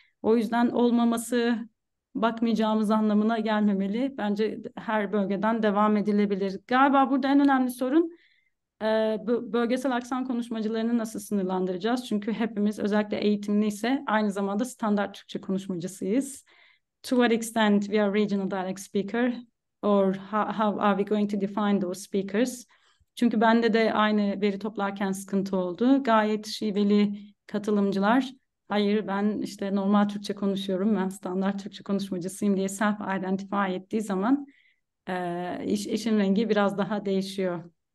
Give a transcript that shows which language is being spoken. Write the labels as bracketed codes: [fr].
[tr] O yüzden olmaması bakmayacağımız anlamına gelmemeli. Bence her bölgeden devam edilebilir. Galiba burada en önemli sorun bölgesel aksan konuşmacılarını nasıl sınırlandıracağız? Çünkü hepimiz özellikle eğitimliyse aynı zamanda standart Türkçe konuşmacısıyız. [en] To what extent we are regional dialect speaker or how are we going to define those speakers? [tr] Çünkü bende de aynı veri toplarken sıkıntı oldu. Gayet şiveli katılımcılar, hayır ben işte normal Türkçe konuşuyorum, ben standart Türkçe konuşmacısıyım diye self-identify ettiği zaman işin rengi biraz daha değişiyor.